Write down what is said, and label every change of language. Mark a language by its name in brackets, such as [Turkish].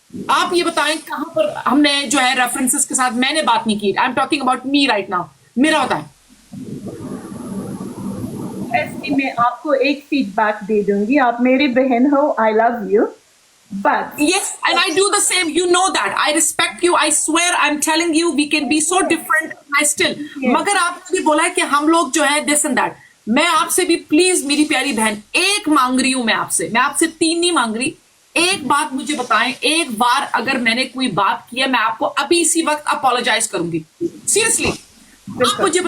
[Hindi] आप ये बताएं कहां पर हमने जो है रेफरेंसेस के साथ मैंने बात नहीं की। [English] I am talking about me right now, [Hindi] मेरा बताएं। ऐसे मैं आपको एक फीडबैक दे दूंगी, आप मेरी बहन हो, [English] I love you, but Yes, and I do the same. You know that. I respect you. I swear, I'm telling you, we can be so different. I still. [Hindi] मगर आपने भी बोला है कि हम लोग जो है [English] this and that. [Hindi] मैं आपसे भी प्लीज मेरी प्यारी बहन एक मांग रही हूं, मैं आपसे 3 नहीं मांग रही। एक बात मुझे बताएं, एक बार अगर मैंने कोई बात की है, मैं आपको अभी इसी वक्त अपोलोजाइज करूंगी। सीरियसली, आप मुझे